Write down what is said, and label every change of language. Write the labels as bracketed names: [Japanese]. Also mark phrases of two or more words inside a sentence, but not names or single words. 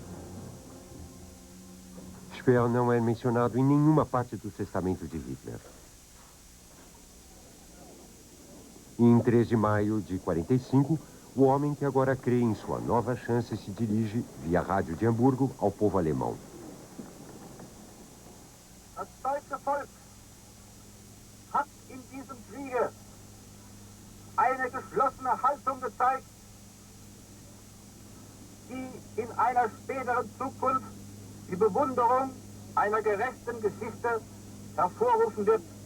[Portuguese] Speer não é mencionado em nenhuma parte do testamento de Hitler. Em 3 de maio de 45, o homem que agora crê em sua nova chance se dirige, via rádio de Hamburgo, ao povo alemão. [German] Das deutsche Volk hat in diesem Kriege eine geschlossene Haltung gezeigt, die in einer späteren Zukunft die Bewunderung einer gerechten Geschichte hervorrufen wird.